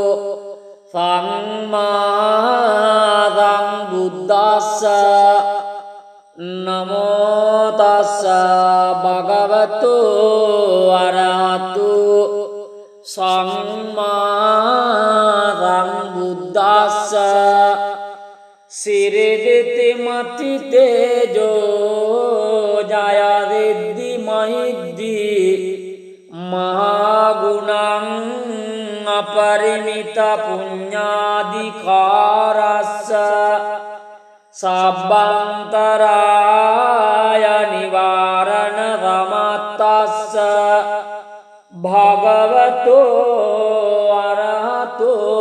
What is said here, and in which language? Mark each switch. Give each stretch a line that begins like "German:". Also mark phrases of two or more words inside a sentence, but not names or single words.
Pali: සම්මා සම්බුද්දස්ස නමෝ තස්ස භගවතු අරහතු සම්මා සම්බුද්දස්ස සිරිදිති මති තේජෝ ජයරිද්දි මහිද්දි මහා ගුණං අපරිමිත පුඤ්ඤාධිකාරස්ස සබ්බන්තරාය නිවාරණ සමත්තස්ස භගවතු අරහතු